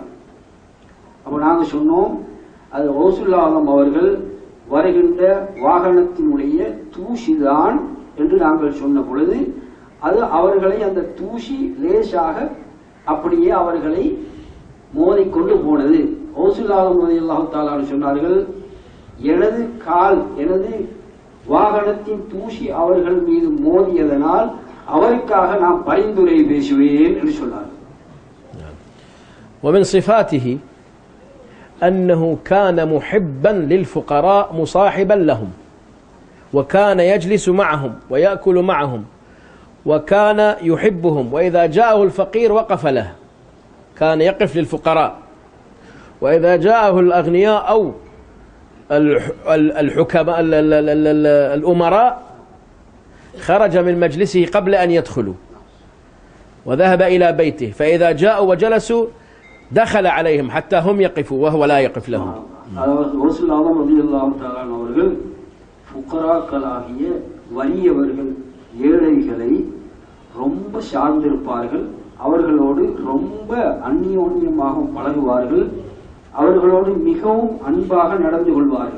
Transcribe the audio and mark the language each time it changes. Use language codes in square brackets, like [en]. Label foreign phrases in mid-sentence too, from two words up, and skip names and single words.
[ta] அப்ப நாங்க சொன்னோம், அது ஹவுசுல் ஆலம் அவர்கள் வருகின்ற வாகனத்தினுடைய தூசிதான் என்று நாங்கள் சொன்ன பொழுது அது அவர்களை அந்த தூசி லேசாக அப்படியே அவர்களை மோதிக்கொண்டு போனது. ஹவுசுல் ஆலம் [ar] رضي الله تعالى [ta] சொன்னார்கள், எனது வாகனத்தின் தூசி அவர்கள் மீது மோதியதனால் அவருக்காக நான் பரிந்துரை பேசுவேன் என்று சொன்னார். [ar] ومن صفاته أنه كان محبا للفقراء مصاحبا لهم، وكان يجلس معهم ويأكل معهم، وكان يحبهم، وإذا جاءه الفقير وقف له، كان يقف للفقراء، وإذا جاءه الأغنياء أو الحكماء الأمراء خرج من مجلسه قبل أن يدخلوا وذهب إلى بيته، فإذا جاءوا وجلسوا دخل عليهم حتى هم يقفوا وهو لا يقف لهم. [ta] ஹவுசுல் ஆலம் [ar] رضي الله تعالى [ta] அவர்கள் ஃபுகராக்களாகிய வறியவர்கள் ஏழைகளை ரொம்ப சார்ந்திருப்பார்கள். அவர்களோடு ரொம்ப அந்யோன்யமாக பழகுவார்கள். அவர்களோடு மிகவும் அன்பாக நடந்து கொள்வார்கள்.